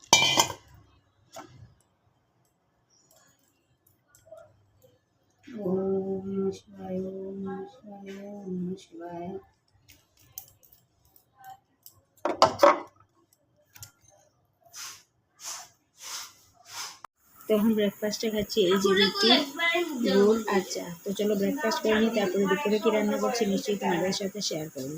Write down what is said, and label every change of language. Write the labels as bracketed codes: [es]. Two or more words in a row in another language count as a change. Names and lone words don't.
[sa] ओम नमः शिवाय, ओम नमः शिवाय, ओम नमः शिवाय। [bn] তো এখন ব্রেকফাস্টে খাচ্ছি এই যে রুটি, গুড় আর চা। তো চলো ব্রেকফাস্ট করে নিই, তারপরে দুপুরে কী রান্না করছি নিশ্চয়ই তোমাদের সাথে শেয়ার করবো।